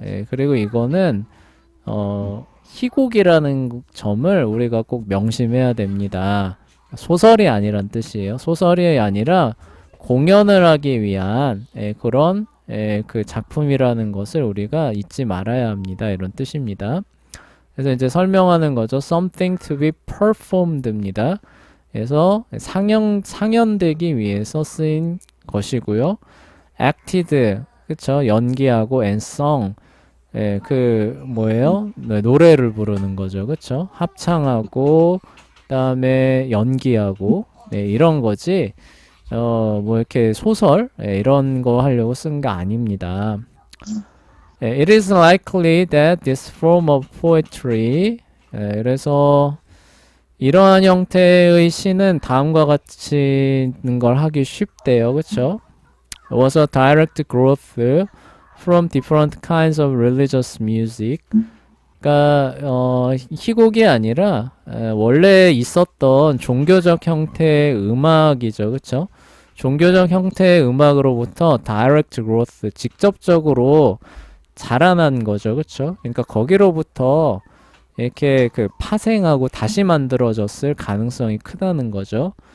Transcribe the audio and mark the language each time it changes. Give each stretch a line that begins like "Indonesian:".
Korean: 그리고 이거는 희곡이라는 점을 우리가 꼭 명심해야 됩니다. 소설이 아니란 뜻이에요. 소설이 아니라 공연을 하기 위한 그런 그 작품이라는 것을 우리가 잊지 말아야 합니다. 이런 뜻입니다. 그래서 이제 설명하는 거죠.
English: Something to be performed입니다.
Korean: 그래서 상연되기 위해서 쓰인 것이고요.
English: acted, 그쵸?
Korean: 연기하고
English: and sung,
Korean: 그 뭐예요? 네, 노래를 부르는 거죠, 그쵸? 합창하고 그다음에 연기하고 이런 거지. 뭐 이렇게 소설 이런 거 하려고 쓴 거 아닙니다.
English: It is likely that this form of poetry,
Korean: 그래서 이러한 형태의 시는 다음과 같이 걸 하기 쉽대요, 그쵸?
English: was a direct growth from different kinds of religious music.
Korean: 그러니까 희곡이 아니라 원래 있었던 종교적 형태의 음악이죠, 그렇죠? 종교적 형태의 음악으로부터
English: direct growth,
Korean: 직접적으로 자라난 거죠, 그렇죠? 그러니까 거기로부터 이렇게 그 파생하고 다시 만들어졌을 가능성이 크다는 거죠.